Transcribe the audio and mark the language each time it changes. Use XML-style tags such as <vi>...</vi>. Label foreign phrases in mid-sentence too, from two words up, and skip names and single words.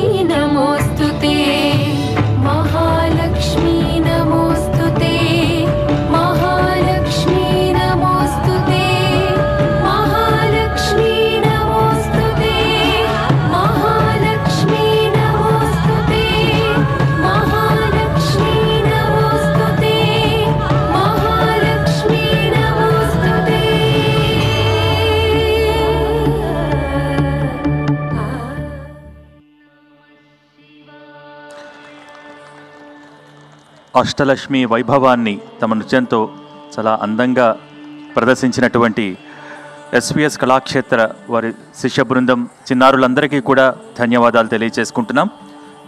<sa>नमोऽस्तुते महालक्ष्मी नमोऽस्तुते महालक्ष्मी नमोऽस्तुते महालक्ष्मी नमोऽस्तुते महालक्ष्मी नमोऽस्तुते महालक्ष्मी नमोऽस्तुते महालक्ष्मी नमोऽस्तुते</sa> <te>అష్టలక్ష్మి వైభవాన్ని తమ నృత్యంతో చాలా అందంగా ప్రదర్శించినటువంటి ఎస్విఎస్ కళాక్షేత్ర వారి శిష్య బృందం చిన్నారులందరికీ కూడా ధన్యవాదాలు తెలియజేసుకుంటున్నాం.</te>